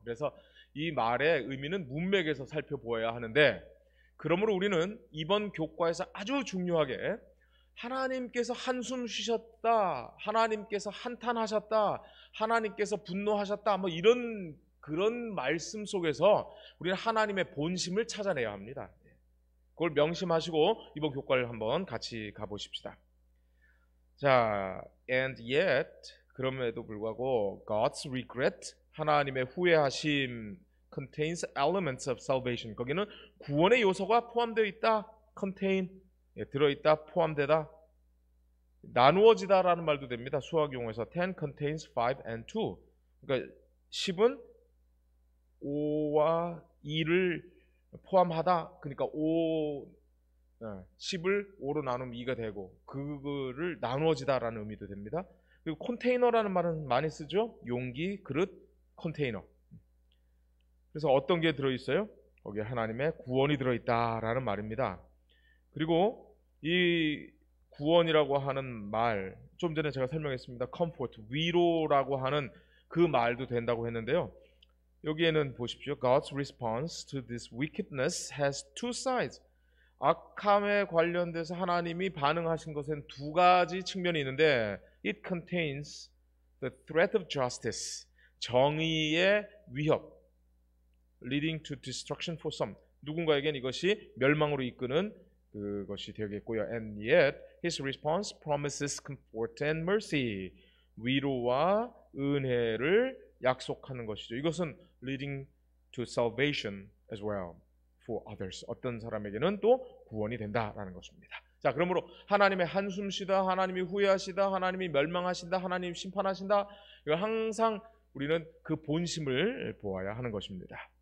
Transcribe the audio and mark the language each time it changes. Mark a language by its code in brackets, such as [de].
[ko] 그래서 이 말의 의미는 문맥에서 살펴보아야 하는데, 그러므로 우리는 이번 교과에서 아주 중요하게 하나님께서 한숨 쉬셨다, 하나님께서 한탄하셨다, 하나님께서 분노하셨다, 뭐 이런 그런 말씀 속에서 우리는 하나님의 본심을 찾아내야 합니다. 그걸 명심하시고 이번 교과를 한번 같이 가보십시다. [en] 자, and yet, [ko] 그럼에도 불구하고 [en] God's regret, [ko] 하나님의 후회하심 [en] contains elements of salvation. [ko] 거기는 구원의 요소가 포함되어 있다. contain, 들어있다, 포함되다, 나누어지다라는 말도 됩니다. 수학 용어에서 [en] 10 contains 5 and 2. [ko] 그러니까 10은 5와 2를 포함하다. 그러니까 10을 5로 나누면 2가 되고 그거를 나누어지다라는 의미도 됩니다. 그리고 컨테이너라는 말은 많이 쓰죠. 용기, 그릇, 컨테이너. 그래서 어떤 게 들어있어요? 거기에 하나님의 구원이 들어있다라는 말입니다. 그리고 이 구원이라고 하는 말, 좀 전에 제가 설명했습니다. comfort, 위로라고 하는 그 말도 된다고 했는데요. 여기에는 보십시오. [en] God's response to this wickedness has two sides. [ko] 악함에 관련돼서 하나님이 반응하신 것엔 두 가지 측면이 있는데, [en] it contains the threat of justice, [ko] 정의의 위협, [en] leading to destruction for some, [ko] 누군가에겐 이것이 멸망으로 이끄는 그것이 되겠고요. [en] And yet his response promises comfort and mercy, [ko] 위로와 은혜를 약속하는 것이죠. 이것은 [en] leading to salvation as well for others, [ko] 어떤 사람에게는 또 구원이 된다라는 것입니다. 자, 그러므로 하나님의 한숨 쉬다, 하나님이 후회하시다, 하나님이 멸망하신다, 하나님이 심판하신다, 이걸 항상 우리는 그 본심을 보아야 하는 것입니다.